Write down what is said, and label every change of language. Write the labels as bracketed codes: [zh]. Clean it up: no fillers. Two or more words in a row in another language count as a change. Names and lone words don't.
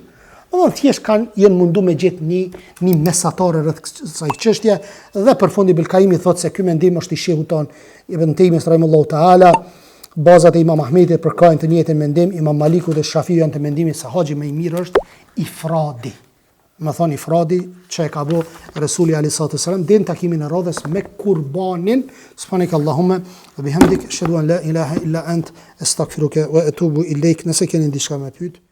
[sq] Thjesht jenë mundu me gjetë një mesatare rreth kësaj çështje, dhe për fundi Ibn Qayyim thotë se ky mendim është i shehut ton Ibn Taymiyah [ar] رحمه الله تعالى. [sq] Bazat e Imam Ahmedit përkajnë të njëjtin mendim, Imam Maliku dhe Shafiu janë të mendimit se haxhi më i mirë është ifradi. Më thonë ifradi që e ka bo Resuli a.s. dhe në takimin e radhës me kurbanin. [ar] سبحانك اللهم وبحمدك، أشهد أن لا إله إلا أنت، أستغفرك وأتوب إليك. [sq] Nëse keni diçka me pyet.